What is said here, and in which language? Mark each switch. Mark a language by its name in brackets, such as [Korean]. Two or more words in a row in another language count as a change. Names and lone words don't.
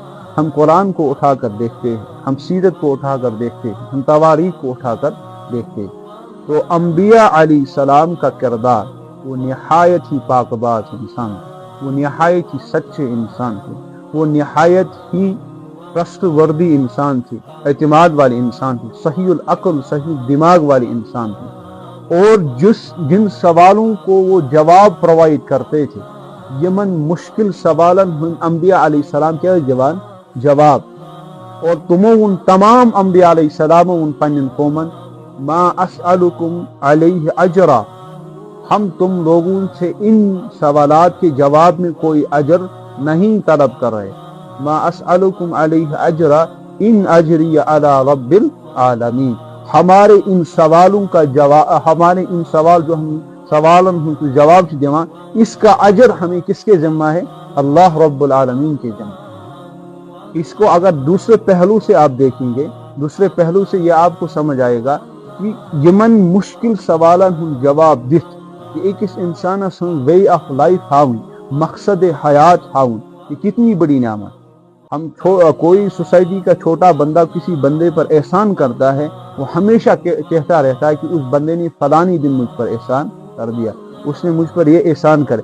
[Urdu] ہم قرآن کو اٹھا کر دیکھتے ہیں، ہم سیرت کو اٹھا کر دیکھتے ہیں، ہم تواریخ کو اٹھا کر دیکھتے ہیں، تو انبیاء [Arabic] علیہ السلام [Urdu] کا کردار وہ نہایت ہی پاک باز انسان تھے، وہ نہایت ہی سچے انسان تھے، وہ نہایت ہی ٹرسٹ وردی انسان تھے، اعتماد والے انسان تھے، [Arabic] صحیح العقل [Urdu] صحیح دماغ والے انسان تھے. اور جن سوالوں کو وہ جواب پرووائڈ کرتے تھے، [Kashmiri] یمن مشکل سوالن انبیاء [Arabic] علیہ السلام [Kashmiri] کیا جواب. اور تمو تمام انبیاء [Arabic] علیہ السلام [Kashmiri] پنن قومن [Arabic] ما اسألکم علیہ اجرا، [Urdu] ہم تم لوگوں سے ان سوالات کے جواب میں کوئی اجر نہیں طلب کر رہے. [Arabic] ما اسألکم علیہ اجرا ان اجری علی رب العالمین، [Urdu] ہمارے ان سوالوں کا جواب، ہمارے ان سوال جو [Kashmiri] ہم سوالن جواب دیوان، [Urdu] اس کا اجر ہمیں کس کے ذمہ ہے، [Arabic] اللہ رب العالمین [Urdu] کے ذمہ. اس کو اگر دوسرے پہلو سے آپ دیکھیں گے، دوسرے پہلو سے یہ آپ کو سمجھ آئے گا کہ [Kashmiri] یمن مشکل سوالن ہند جواب دت کہ [Urdu] ایک اس انسان سن [English] way of life [Urdu] ہاؤن، مقصد حیات ہاؤن، یہ کتنی بڑی نعمت۔ ہم کوئی سوسائٹی کا چھوٹا بندہ کسی بندے پر احسان کرتا ہے، وہ ہمیشہ کہتا رہتا ہے کہ اس بندے نے فلانی دن مجھ پر احسان کر دیا، اس نے مجھ پر یہ احسان کرے۔